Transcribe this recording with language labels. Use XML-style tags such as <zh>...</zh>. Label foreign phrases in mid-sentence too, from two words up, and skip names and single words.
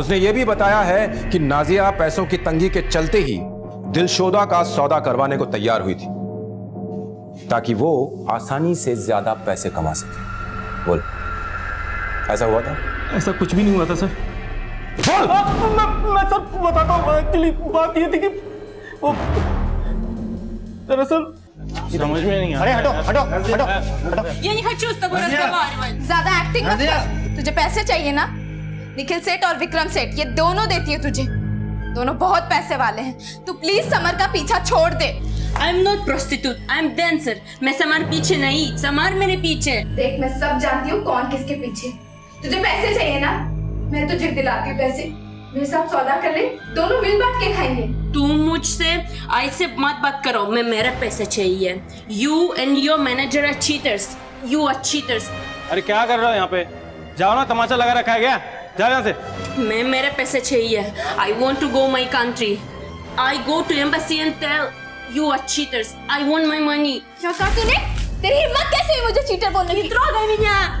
<hi>उसने ये भी बताया है कि नाजिया पैसों की तंगी के चलते ही दिलशोदा का सौदा करवाने को तैयार हुई थी, ताकि वो आसानी से ज्यादा पैसे कमा सके। बोल, ऐसा हुआ था? ऐसा कुछ भी नहीं हुआ था सर। मैं सब बताता हूँ। एक्चुअली बात ये थी कि वो दरअसल समझ में नहीं आ रहा। अरे हटो।</hi> <ru>Я не хочу с тобой разговаривать.</ru> <hi>ज्यादा एक्टिंग मत कर। तुझे पैसे चाहिए ना? निखिल सेठ और विक्रम सेठ, ये दोनों देती है तुझे। दोनों बहुत पैसे वाले हैं, तू प्लीज समर का पीछा छोड़ दे।</hi> <en>I am not prostitute, I am dancer.</en> <hi>मैं समर पीछे नहीं, समर मेरे पीछे। देख मैं सब जानती हूँ कौन किसके पीछे। तुझे पैसे चाहिए ना, मैं तुझे दिलाती हूँ पैसे। मेरे साथ सौदा कर ले, दोनों मिल बांट के खाएंगे। तुम मुझसे ऐसे मत बात करो, मैं मेरे पैसे चाहिए।</hi> <en>you and your manager are cheaters, you are cheaters.</en> <hi>अरे क्या कर रहे हो यहाँ पे? जाओ ना, तमाचा लगा रखा है क्या? जाओ यहाँ से। मैं मेरे पैसे चाहिए।</hi> <en>I want to go my country. I go to embassy and tell you are cheaters. I want my money.</en> <hi>क्या कहा तूने? तेरी हिम्मत कैसे हुई मुझे चीटर बोलने की? कितना गई मियां?</hi>